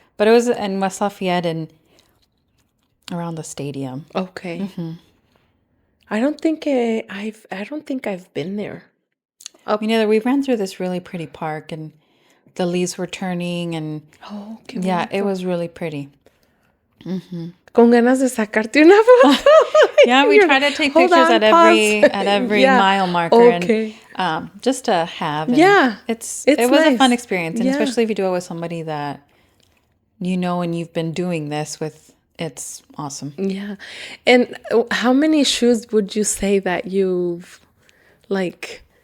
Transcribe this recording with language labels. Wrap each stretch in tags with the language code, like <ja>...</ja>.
<en>But it was in West Lafayette and around the stadium. Okay. I don't think I've been there. Me neither. We ran through this really pretty park and the leaves were turning and yeah, it was really pretty.</en> <es>Con ganas de sacarte una foto.</es> <en>Yeah, we try to take pictures at every mile marker and just to have. And it was a fun experience, and especially if you do it with somebody that you know and you've been doing this with, it's awesome. Yeah. And how many shoes would you say that you've like</en>